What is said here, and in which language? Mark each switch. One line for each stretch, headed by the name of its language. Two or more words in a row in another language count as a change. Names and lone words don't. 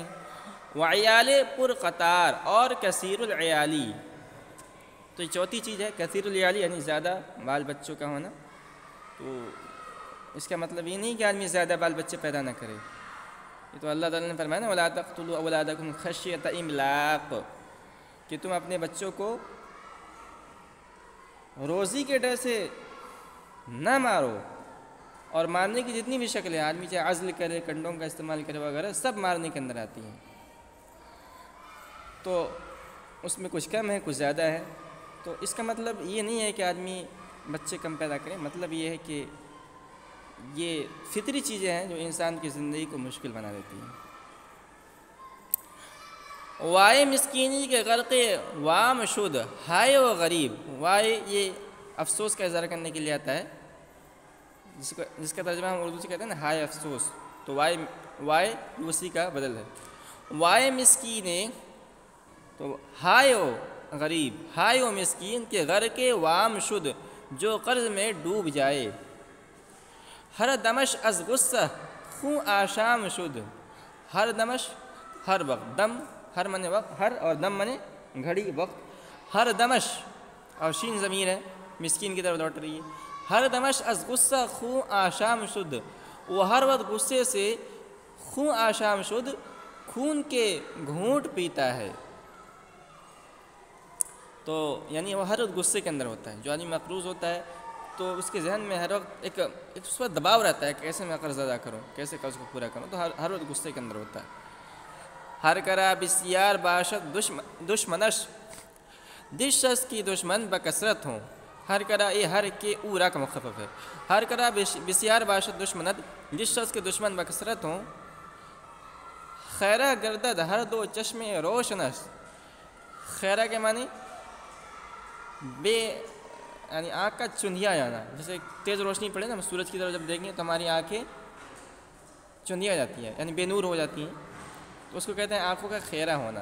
Urdu: وعیال پر قطار اور کثیر العیالی. تو یہ چوتھی چیز ہے کثیر العیالی یعنی زیادہ بال بچوں کا ہونا. تو اس کا مطلب یہ نہیں کہ آدمی زیادہ بال بچے پیدا نہ کرے. یہ تو اللہ تعالیٰ نے فرمایا نا
Arabic: وَلَا تَقْتُلُوا أَوْلَادَكُمْ خَشْيَةَ إِمْلَاقٍ،
Urdu: کہ تم اپنے بچوں کو روزی کے ڈر سے نہ مارو. اور مارنے کی جتنی بھی شکلیں آدمی چاہے عزل کرے، کنڈوں کا استعمال کرے وغیرہ، سب مارنے کے اندر آتی ہیں. تو اس میں کچھ کم ہے کچھ زیادہ ہے. تو اس کا مطلب یہ نہیں ہے کہ آدمی بچے کم پیدا کریں، مطلب یہ ہے کہ یہ فطری چیزیں ہیں جو انسان کی زندگی کو مشکل بنا دیتی ہیں۔
Persian: وائے مسکینی کے غرقے وام شد ہائے و غریب،
Urdu: وائے یہ افسوس کا اظہار کرنے کے لیے آتا ہے، جس کا ترجمہ ہم اردو سے کہتے ہیں نا ہائے افسوس، تو وائے اسی کا بدل ہے۔
Persian: وائے مسکینے تو ہائے و غریب، ہائے و مسکین کے غرقے وام شد
Urdu: جو قرض میں ڈوب جائے،
Persian: ہر دمش از غصہ خوں آشام شد، ہر دمش
Urdu: ہر وقت، دم ہر منے وقت، ہر اور دم منے گھڑی وقت، ہر دمش اور شین ضمیر ہے مسکین کی طرف لوٹ رہی ہے،
Persian: ہر دمش از غصہ خوں آشام شد،
Urdu: وہ ہر وقت غصے سے
Persian: خوں آشام شد
Urdu: خون کے گھونٹ پیتا ہے، تو یعنی وہ ہر وقت غصے کے اندر ہوتا ہے۔ جو آدمی مقروض ہوتا ہے تو اس کے ذہن میں ہر وقت ایک اس پر دباؤ رہتا ہے، کیسے میں قرض ادا کروں، کیسے قرض کو پورا کروں، تو ہر وقت غصے کے اندر ہوتا ہے۔
Persian: ہر کرا بسیار باشد دشمنش،
Urdu: جس شخص کی دشمن بکثرت ہوں، ہر کرا یہ ہر کے اورا کا مخفف ہے،
Persian: ہر کرا بسیار باشد دشمنت،
Urdu: جس شخص کے دشمن بکثرت ہوں،
Persian: خیرہ گردد ہر دو چشمے روشنش،
Urdu: خیرہ کے معنی یعنی آنکھ کا چندھیا جانا، جیسے تیز روشنی پڑے نا، ہم سورج کی طرف جب دیکھیں تو ہماری آنکھیں چندھیا جاتی ہیں، یعنی بے نور ہو جاتی ہیں، تو اس کو کہتے ہیں آنکھوں کا خیرہ ہونا۔